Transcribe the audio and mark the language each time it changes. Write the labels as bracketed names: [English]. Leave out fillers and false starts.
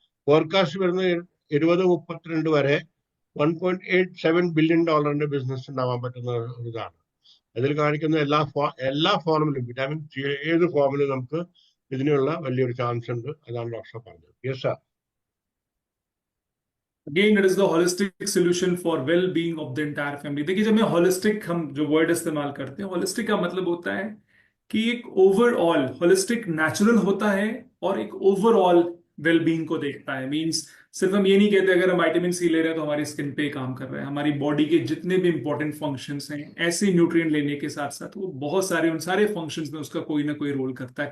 [Malayalam] Forecast വരുന്നത് 2032 വരെ $1.87 billion business ഉണ്ടാവാൻ പറ്റുന്ന ഒരു ഇതാണ്. അതിൽ കാണിക്കുന്ന എല്ലാ ഫോമിലും വിറ്റാമിൻ സി ഏത് ഫോമിലും നമുക്ക് ഇതിനുള്ള വലിയൊരു ചാൻസ് ഉണ്ട്. അതാണ് ഡോക്ടർ പറഞ്ഞത്. Yes sir. [English] Again, it is the holistic solution for well-being of the entire family. [Hindi] देखिए, जब मैं holistic, हम जो वर्ड इस्तेमाल करते हैं, holistic का मतलब होता है कि एक ओवरऑल होलिस्टिक नेचुरल होता है और एक ओवरऑल वेलबींग को देखता है। मींस सिर्फ हम ये नहीं कहते अगर हम विटामिन सी ले रहे हैं तो हमारी स्किन पे काम कर रहा है। हमारी बॉडी के जितने भी इंपॉर्टेंट फंक्शंस हैं, ऐसे न्यूट्रिएंट लेने के साथ साथ वो बहुत सारे, उन सारे फंक्शंस में उसका कोई ना कोई रोल करता है।